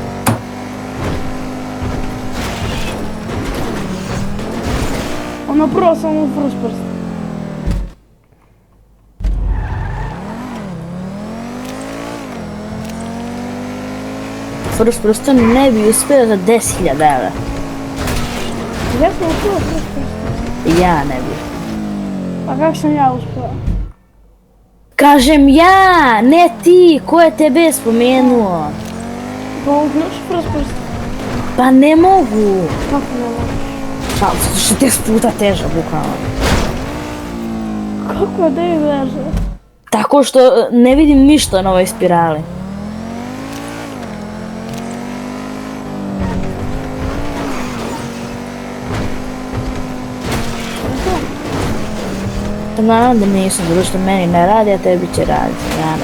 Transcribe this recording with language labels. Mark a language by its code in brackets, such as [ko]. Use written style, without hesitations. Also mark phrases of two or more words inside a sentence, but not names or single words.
[sr] Ono prvo sam u [en] first person. First person [sr] ne bi uspio za 10.000 evra. Ja sam u prvo [en] first person. [sr] Ja ne bi. Pa kako sam ja uspio? Kažem ja, ne ti, ko je tebe spomenuo? Pa uključi [en] first person. [sr] Pa ne mogu. Kako ne mogu? Pa, zato što 10 puta teža, bukvalno. Kako je da je veže? Tako što ne vidim ništa na ovoj spirali. Naravno da nisam, zato što meni ne radi, a tebi će raditi, naravno.